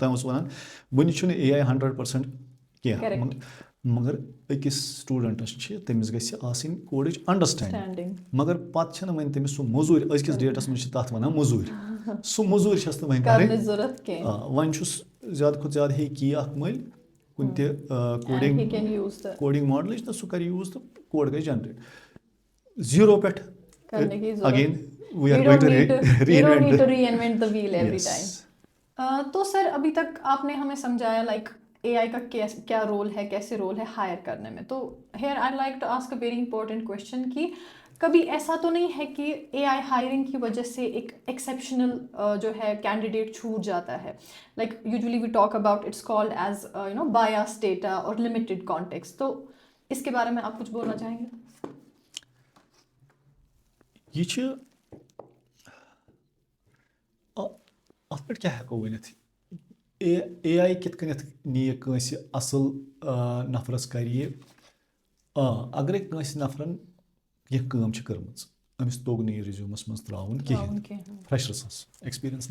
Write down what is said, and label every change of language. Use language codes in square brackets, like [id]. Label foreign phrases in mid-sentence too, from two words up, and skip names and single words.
[ks] تام اوسُس وَنان وٕنہِ چھُنہٕ AI 100% کینٛہہ مگر أکِس سٹوٗڈَنٛٹَس چھِ تٔمِس گژھِ آسٕنۍ کوڈٕچ اَنڈَرسٕٹینٛڈِنٛگ مگر پَتہٕ چھَنہٕ وۄنۍ تٔمِس سُہ موٚزوٗرۍ أزکِس ڈیٹَس منٛز چھِ تَتھ وَنان موٚزوٗرۍ سُہ موٚزوٗرۍ چھَس نہٕ وۄنۍ کَرٕنۍ وۄنۍ چھُس زیادٕ کھۄتہٕ زیادٕ ہیٚیہِ کی اَکھ مٔلۍ کُنہِ تہِ کوڈِنٛگ ماڈلٕچ تہٕ سُہ کَرِ یوٗز تہٕ کوڈ گژھِ جَنریٹ 0 پٮ۪ٹھ اگین [hi] तो सर अभी तक आपने हमें समझाया [en] like AI [hi] का क्या रोल है कैसे रोल है हायर करने में तो [en] here I like to ask a very important question [hi] कि कभी ऐसा तो नहीं है कि [en] AI hiring [hi] की वजह से एक एक्सेप्शनल जो है कैंडिडेट छूट जाता है [en] like usually we talk about it's called as bias data [hi] और [en] limited context [hi] तो इसके बारे में आप कुछ बोलना चाहेंगे [ks] یہِ چھِ اَتھ پٮ۪ٹھ کیٛاہ ہٮ۪کو ؤنِتھ AI کِتھ کٔنٮ۪تھ نِیہِ کٲنٛسہِ اَصٕل نفرَس کَرِ یہِ اگرے کٲنٛسہِ نفرَن کینٛہہ کٲم چھِ کٔرمٕژ أمِس توٚگ نہٕ یہِ رِزیوٗمَس منٛز ترٛاوُن کِہیٖنۍ فرٛٮ۪شرَسَس ایٚکٕسپیٖریَنس